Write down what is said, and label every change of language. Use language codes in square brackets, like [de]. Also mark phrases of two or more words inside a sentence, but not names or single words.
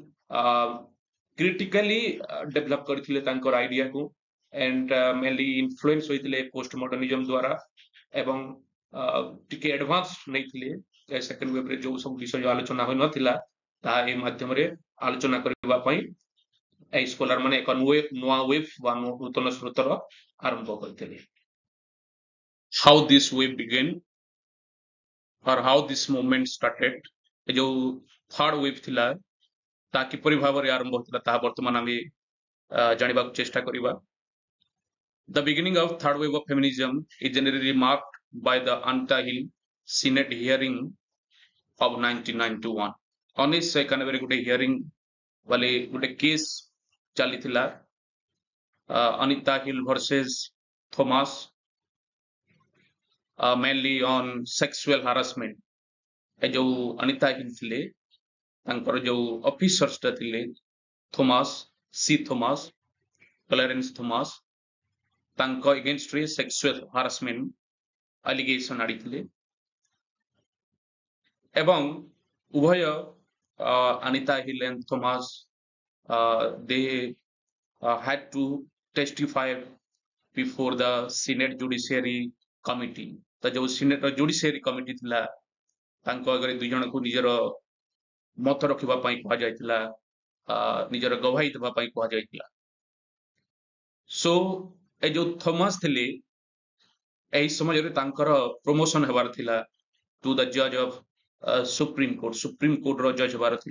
[en] critically develop [or] କରିଥିଲେ ତାଙ୍କର ଆଇଡିଆକୁ [en] and mainly influence [or] ହୋଇଥିଲେ [en] post modernism [or] ଦ୍ୱାରା ଏବଂ ଟିକେ ଆଡଭାନ୍ସ ନେଇଥିଲେ [en] second wave [or] ଯୋଉ ସବୁ ବିଷୟ ଆଲୋଚନା ହୋଇନଥିଲା ତାହା ଏହି ମାଧ୍ୟମରେ ଆଲୋଚନା କରିବା ପାଇଁ এই ସ୍କୋଲାର ମାନେ ଏକ ନୂଆ ୱେଭ ବା ନୂତନ ସ୍ରୋତର ଆରମ୍ଭ କରିଥିଲେ [en] how this wave began or how this movement started [or] ଏ ଯୋଉ ଥାର୍ଡ ୱେଭ ଥିଲା ତାହା କିପରି ଭାବରେ ଆରମ୍ଭ ହୋଇଥିଲା ତାହା ବର୍ତ୍ତମାନ ଆମେ ଜାଣିବାକୁ ଚେଷ୍ଟା କରିବା [en] The beginning of third wave of feminism is generally marked by the Anita Hill Senate hearing of 1991 1991 [or] ଗୋଟେ ହିୟରିଂ वाले ଗୋଟେ କେସ୍ ଚାଲିଥିଲା ଅନିତା ହିଲ୍ ଭର୍ସେସ୍ ଥୋମାସ [en] mainly on sexual harassment [or] ଏ ଯୋଉ ଅନିତା ହିଲ୍ ଥିଲେ ତାଙ୍କର ଯୋଉ ଅଫିସର୍ସଟା ଥିଲେ ଥୋମାସ କ୍ଲାରେନ୍ସ ଥୋମାସ ତାଙ୍କ ଏଗେନଷ୍ଟରେ [en] sexual harassment allegation [or] ଆଣିଥିଲେ ଏବଂ ଉଭୟ [en] Anita Hill and Thomas they had to testify before the Senate Judiciary Committee. [or] ତ ଯୋଉ ସିନେଟ ଜୁଡିସିଆରୀ କମିଟି ଥିଲା ତାଙ୍କ ଆଗରେ ଦୁଇ ଜଣଙ୍କୁ ନିଜର ମତ ରଖିବା ପାଇଁ କୁହାଯାଇଥିଲା, ନିଜର ଗବାହି ଦେବା ପାଇଁ କୁହାଯାଇଥିଲା। ସୋ ଏ ଯୋଉ ଥମାସ ଥିଲେ ଏହି ସମୟରେ ତାଙ୍କର ପ୍ରମୋସନ ହେବାର ଥିଲା [en] to the judge of Supreme Court [or] ଜଜ ହେବାର ଥିଲା।